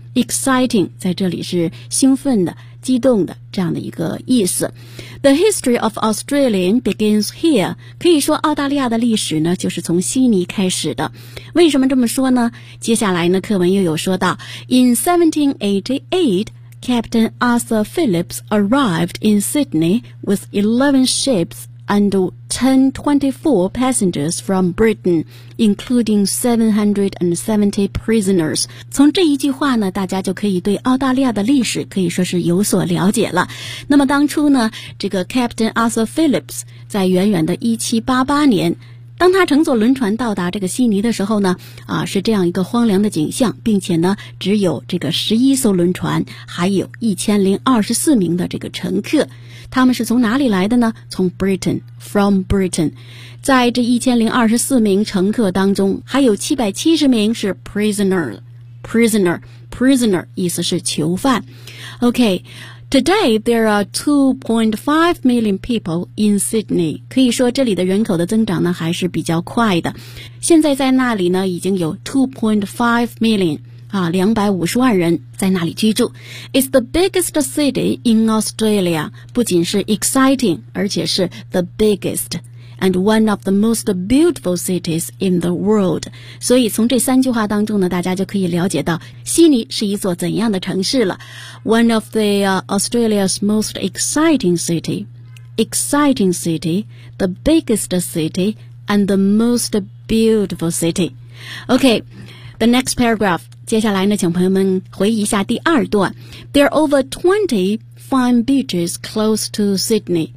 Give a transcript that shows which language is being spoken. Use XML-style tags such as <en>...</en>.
<zh>Exciting 在这里是兴奋的、激动的这样的一个意思。</zh> <en>The history of Australia begins here.</en> <zh>可以说澳大利亚的历史呢，就是从悉尼开始的。为什么这么说呢？接下来呢，课文又有说到 ，</zh> <en>In 1788。 Captain Arthur Phillips arrived in Sydney with 11 ships and 1024 passengers from Britain, including 770 prisoners.</en> <zh>从这一句话呢，大家就可以对澳大利亚的历史可以说是有所了解了。那么当初呢，这个 Captain Arthur Phillips 在远远的1788年，当他乘坐轮船到达这个悉尼的时候呢，啊，是这样一个荒凉的景象，并且呢，只有这个11艘轮船，还有1024名的这个乘客。他们是从哪里来的呢？从 Britain,from Britain。在这1024名乘客当中，还有770名是 prisoner, 意思是囚犯。OK。</zh> <en>Today, there are 2.5 million people in Sydney.</en> <zh>可以说这里的人口的增长呢还是比较快的。现在在那里呢已经有 2.5 million, 啊 ,250 万人在那里居住。</zh> <en>It's the biggest city in Australia.</en> <zh>不仅是</zh> <en>exciting,</en> <zh>而且是</zh> <en>the biggest. and one of the most beautiful cities in the world.</en> <zh>所以从这三句话当中呢，大家就可以了解到悉尼是一座怎样的城市了。</zh> <en>One of the, Australia's most exciting city. Exciting city, the biggest city, and the most beautiful city. Okay, the next paragraph.</en> <zh>接下来呢，请朋友们回忆一下第二段。</zh> <en>There are over 20 fine beaches close to Sydney.</en>